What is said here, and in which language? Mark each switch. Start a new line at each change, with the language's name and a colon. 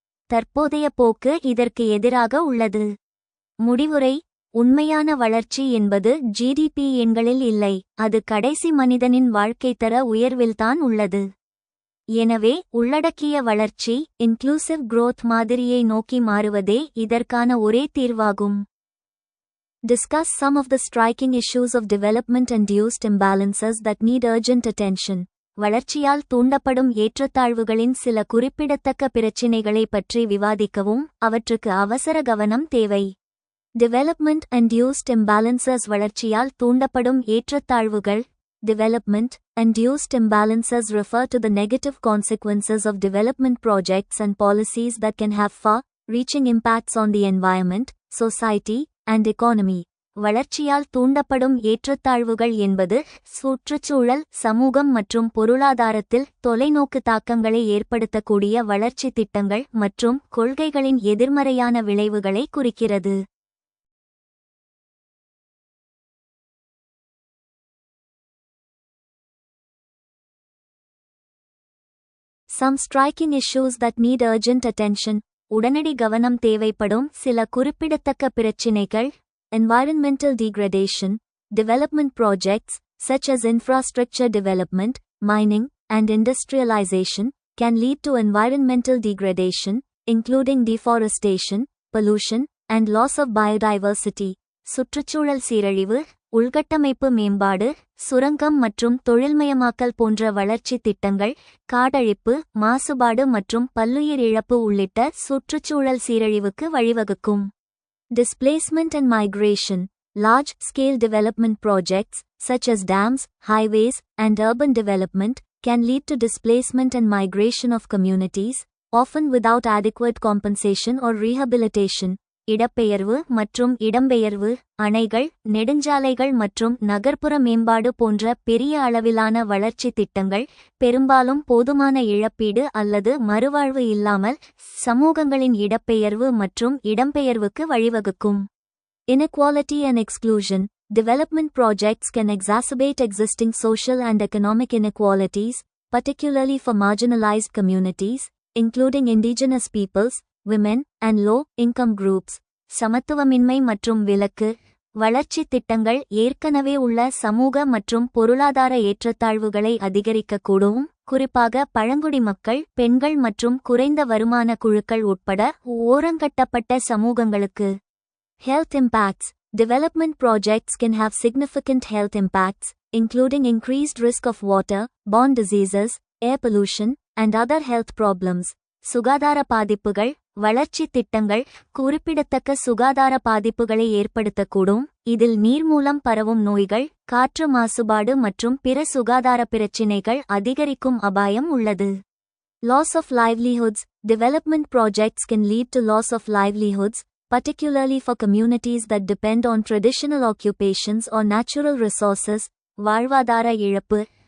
Tamil: தற்போதைய போக்கு இதற்கு எதிராக உள்ளது. முடிவுரை: உண்மையான வளர்ச்சி என்பது ஜிடிபி எண்களில் இல்லை, அது கடைசி மனிதனின் வாழ்க்கைத்தர உயர்வில்தான் உள்ளது. எனவே உள்ளடக்கிய வளர்ச்சி இன்க்ளூசிவ் growth மாதிரியை நோக்கி மாறுவதே இதற்கான ஒரே தீர்வாகும்.
English: Discuss some of the striking issues of development-induced imbalances that need urgent attention.
Tamil: வளர்ச்சியால் தூண்டப்படும் ஏற்றத்தாழ்வுகளின் சில குறிப்பிடத்தக்க பிரச்சினைகளை பற்றி விவாதிக்கவும் அவற்றுக்கு அவசர கவனம் தேவை.
English: Development-induced imbalances.
Tamil: வளர்ச்சியால் தூண்டப்படும் ஏற்றத்தாழ்வுகள்.
English: Development-induced imbalances refer to the negative consequences of development projects and policies that can have far-reaching impacts on the environment, society, and economy.
Tamil: வளர்ச்சியால் தூண்டப்படும் ஏற்றத்தாழ்வுகள் என்பது சுற்றுச்சூழல், சமூகம் மற்றும் பொருளாதாரத்தில் தொலைநோக்கு தாக்கங்களை ஏற்படுத்தக்கூடிய வளர்ச்சி திட்டங்கள் மற்றும் கொள்கைகளின் எதிர்மறையான விளைவுகளை குறிக்கிறது.
English: Some striking issues that need urgent attention.
Tamil: உடனடி கவனம் தேவைப்படும் சில குறிப்பிடத்தக்க பிரச்சினைகள்.
English: Environmental degradation. Development projects, such as infrastructure development, mining, and industrialization, can lead to environmental degradation, including deforestation, pollution, and loss of biodiversity.
Tamil: சுற்றுச்சூழல் சீரழிவு, உள்கட்டமைப்பு மேம்பாடு, சுரங்கம் மற்றும் தொழில்மயமாக்கல் போன்ற வளர்ச்சி திட்டங்கள் காடழிப்பு, மாசுபாடு மற்றும் பல்லுயிர் இழப்பு உள்ளிட்ட சுற்றுச்சூழல் சீரழிவுக்கு வழிவகுக்கும்.
English: Displacement and migration. Large-scale development projects, such as dams, highways, and urban development, can lead to displacement and migration of communities, often without adequate compensation or rehabilitation.
Tamil: இடப்பெயர்வு மற்றும் இடம்பெயர்வு, அணைகள், நெடுஞ்சாலைகள் மற்றும் நகர்ப்புற மேம்பாடு போன்ற பெரிய அளவிலான வளர்ச்சி திட்டங்கள் பெரும்பாலும் போதுமான இழப்பீடு அல்லது மறுவாழ்வு இல்லாமல் சமூகங்களின் இடப்பெயர்வு மற்றும் இடம்பெயர்வுக்கு வழிவகுக்கும்.
English: Inequality and exclusion. Development projects can exacerbate existing social and economic inequalities, particularly for marginalized communities, including indigenous peoples, women, and low-income groups.
Tamil: சமத்துவமின்மை மற்றும் விலக்கு. வளர்ச்சி திட்டங்கள் ஏற்கனவே உள்ள சமூக மற்றும் பொருளாதார ஏற்றத்தாழ்வுகளை அதிகரிக்கக்கூடும், குறிப்பாக பழங்குடி மக்கள், பெண்கள் மற்றும் குறைந்த வருமான குழுக்கள் உட்பட ஓரங்கட்டப்பட்ட சமூகங்களுக்கு.
English: Health impacts. Development projects can have significant health impacts, including increased risk of water-borne diseases, air pollution, and other health problems.
Tamil: சுகாதார பாதிப்புகள். வளர்ச்சி திட்டங்கள் குறிப்பிடத்தக்க சுகாதார பாதிப்புகளை ஏற்படுத்தக்கூடும், இதில் நீர் மூலம் பரவும் நோய்கள், காற்று மாசுபாடு மற்றும் பிற சுகாதார பிரச்சினைகள் அதிகரிக்கும் அபாயம் உள்ளது.
English: Loss of livelihoods. Development projects can lead to loss of livelihoods, particularly for communities that depend on traditional occupations or natural resources.
Tamil: வாழ்வாதார இழப்பு.